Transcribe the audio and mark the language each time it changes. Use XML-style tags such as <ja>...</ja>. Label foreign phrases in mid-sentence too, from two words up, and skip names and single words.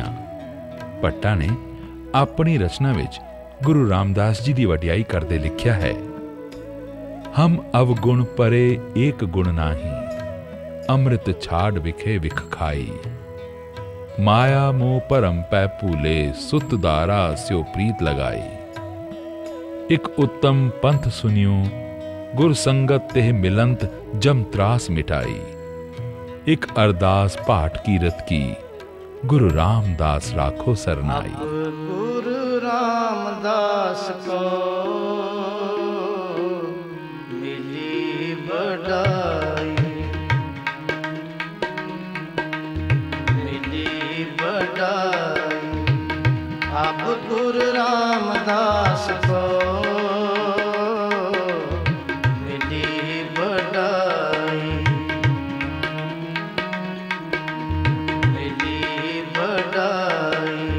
<pa>ਭੱਟਾਂ ਨੇ ਆਪਣੀ ਰਚਨਾ ਵਿੱਚ ਗੁਰੂ ਰਾਮਦਾਸ ਜੀ ਦੀ ਵਡਿਆਈ ਕਰਦੇ ਲਿਖਿਆ ਹੈ, ਹਮ ਅਵਗੁਣ ਪਰੇ ਏਕ ਗੁਣ ਨਾਹੀ, ਅੰਮ੍ਰਿਤ ਛਾੜ ਵਿਖੇ ਵਿਖ ਖਾਈ, ਮਾਇਆ ਮੋਹ ਭਰਮ ਪੈ ਭੂਲੇ, ਸੁਤ ਦਾਰਾ ਸਿਓ ਪ੍ਰੀਤ ਲਗਾਈ। ਇੱਕ ਉੱਤਮ ਪੰਥ ਸੁਨਿਓ, ਗੁਰ ਸੰਗਤ ਤੇ ਮਿਲੰਤ ਜਮ ਤਰਾਸ ਮਿਟਾਈ। ਇੱਕ ਅਰਦਾਸ ਪਾਠ ਕੀਰਤ ਕੀ, ਗੁਰੂ ਰਾਮਦਾਸ ਰਾਖੋ ਸਰਨਾਈ।</pa> <hi>गुरु राम रामदास को मिली बड़ाई, मिली बड़ाई। अब गुरु रामदास को मिली बड़ाई, मिली बड़ाई।</hi>